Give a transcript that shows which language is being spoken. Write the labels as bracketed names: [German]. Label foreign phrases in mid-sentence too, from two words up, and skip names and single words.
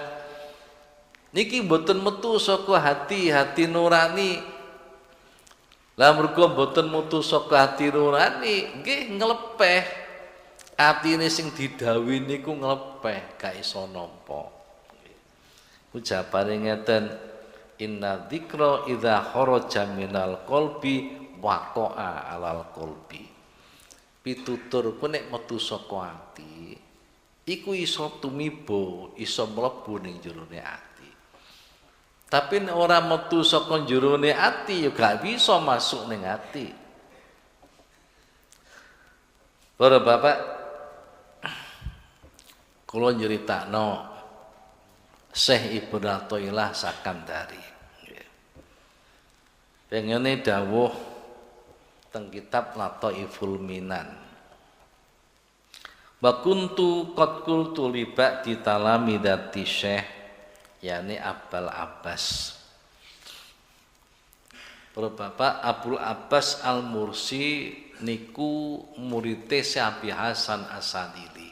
[Javanese] Niki mboten metu saka [Indonesian] hati nurani. [Javanese] Lah mergo mboten metu saka [Indonesian] hati nurani, [Javanese] nggih nglepeh. Atine sing didhawuhi niku nglepeh, gak iso nampa. Ujabane ngeten, [Arabic] إن الذكر إذا خرج من القلب وقع على القلب. [Javanese] Pitutur ku nek metu saka ati iku iso tumiba, iso mlebu ning jerone ati. Tapi nek ora metu saka jerone ati ya gak bisa masuk ning ati. Para bapak kula nyeritakno Syekh Ibnu Athaillah Sakandari. Pengene dawuh teng kitab Lataiful Minan. [Arabic] وكنت قد قلت لبعض تلامذة الشيخ يعني أبو العباس. [Javanese] Para bapak Abul Abbas Al-Mursi niku murite Syekh Hasan As-Sadili.